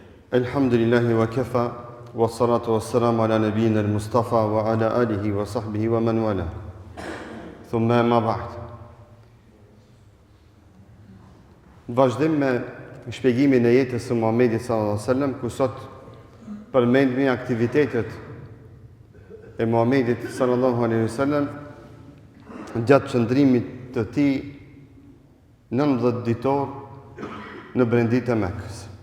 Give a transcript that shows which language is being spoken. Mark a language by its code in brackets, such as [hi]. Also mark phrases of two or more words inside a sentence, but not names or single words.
[ar] الحمد لله وكفى والصلاة والسلام على نبينا المصطفى وعلى آله وصحبه ومن والى. ثم ما بعد. [sq] Vazhdim me shpjegimin e jetës së Muhamedit [ar] صلى الله عليه وسلم, [sq] ku sot përmendni aktivitetet e Muhamedit [ar] صلى الله عليه وسلم [sq] gjatë qëndrimit të tij 19 ditor në brendit e Mekës.